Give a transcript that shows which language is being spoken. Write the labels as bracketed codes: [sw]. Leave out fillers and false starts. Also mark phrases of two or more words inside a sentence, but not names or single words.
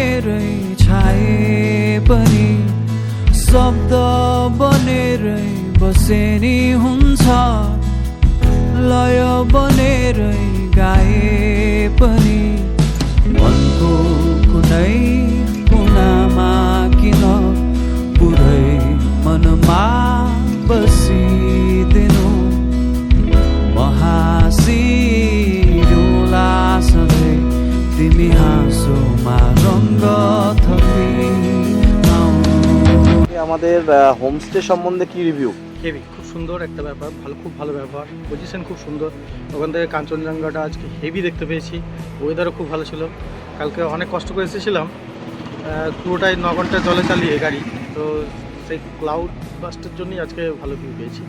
[ne] शब्द बनेरै बिर्सेनी हुन्छ लय बनेरै गाए पनि मनको कुनै कुनामा किन पुरै मनमा बसिदिनु हाँसिरहला सधैँ तिमी हाँसोमा रङ्ग थपिआउनु। [bn] আমাদের হোমস্টে সম্বন্ধে কি রিভিউ? হেভি, খুব সুন্দর একটা ব্যাপার, খুব ভালো ব্যবহার, পজিশন খুব সুন্দর। ওখান থেকে কাঞ্চনজঙ্ঘাটা আজকে হেভি দেখতে পেয়েছি, ওয়েদারও খুব ভালো ছিল। কালকে অনেক কষ্ট করে এসেছিলাম, পুরোটাই 9 ঘন্টা জলে চালিয়ে গাড়ি, তো সেই ক্লাউড বাস্টের জন্যই আজকে ভালো ভিউ পেয়েছি।